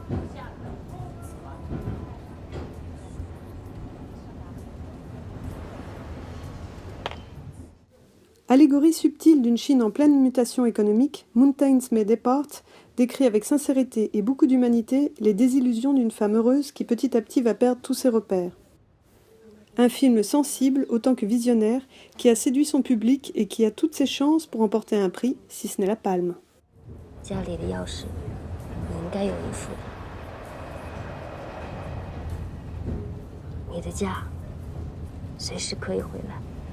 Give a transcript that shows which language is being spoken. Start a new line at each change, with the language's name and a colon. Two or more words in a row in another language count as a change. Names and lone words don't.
French: Allégorie subtile d'une Chine en pleine mutation économique, Mountains May Depart décrit avec sincérité et beaucoup d'humanité les désillusions d'une femme heureuse qui petit à petit va perdre tous ses repères. Un film sensible autant que visionnaire qui a séduit son public et qui a toutes ses chances pour remporter un prix, si ce n'est la palme.
Chinese: 家里的钥匙，你应该有一副。你的家，随时可以回来。